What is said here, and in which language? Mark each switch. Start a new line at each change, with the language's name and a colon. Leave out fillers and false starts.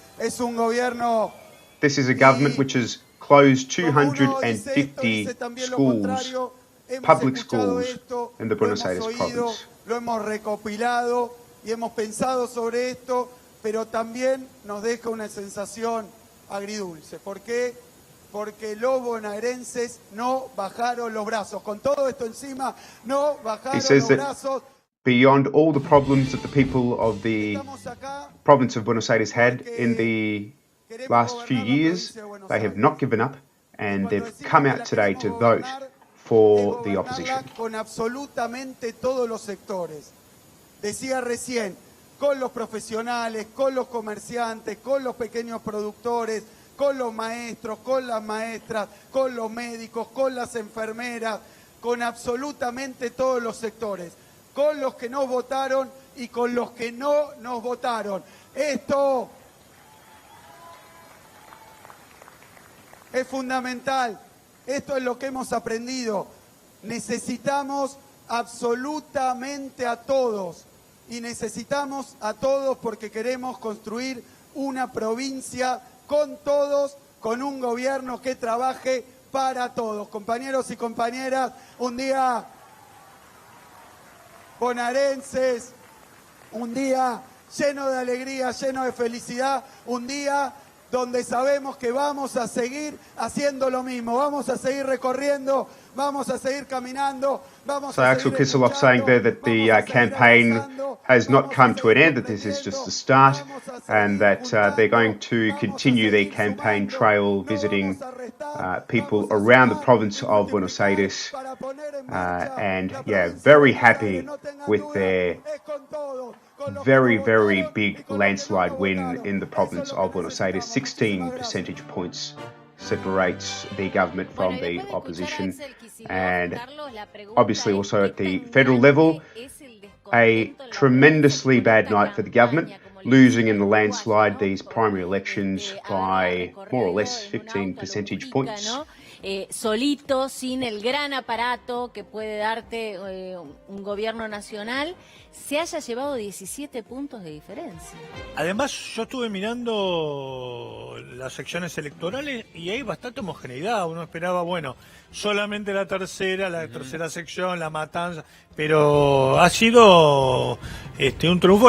Spanish: Es un gobierno...
English: This is a government which has closed 250 schools, public schools, in the Buenos Aires province.
Spanish: Lo hemos recopilado y hemos pensado sobre esto, pero también nos deja una sensación agridulce. ¿Por qué? Porque los bonaerenses no bajaron los brazos. Con todo esto encima, no bajaron los brazos.
English: Beyond all the problems that the people of the province of Buenos Aires had in the last few years, they have not given up, and they've come out today to vote for the opposition.
Spanish: Con absolutamente todos los sectores. Decía recién, con los profesionales, con los comerciantes, con los pequeños productores, con los maestros, con las maestras, con los médicos, con las enfermeras, con absolutamente todos los sectores, con los que nos votaron y con los que no nos votaron. Esto es fundamental, esto es lo que hemos aprendido. Necesitamos absolutamente a todos, y necesitamos a todos porque queremos construir una provincia con todos, con un gobierno que trabaje para todos. Compañeros y compañeras, un día bonaerenses, un día lleno de alegría, lleno de felicidad, un día donde sabemos que vamos a seguir haciendo lo mismo, vamos a seguir recorriendo, vamos a seguir caminando, vamos a
English: Axel
Spanish: seguir
English: Kicillof saying there that the campaign has not come to an end, that this is just the start, and that they're going to continue their campaign trail, visiting people around the province of Buenos Aires, and yeah, very happy with their very, very big landslide win in the province of Buenos Aires. 16 percentage points separates the government from the opposition, and obviously also at the federal level, a tremendously bad night for the government, losing in the landslide these primary elections by more or less 15 percentage points.
Spanish: Solito, sin el gran aparato que puede darte un gobierno nacional, se haya llevado 17 puntos de diferencia. Además, yo estuve mirando las secciones electorales y hay bastante homogeneidad. Uno esperaba, bueno, solamente la tercera sección, la matanza, pero ha sido un triunfo.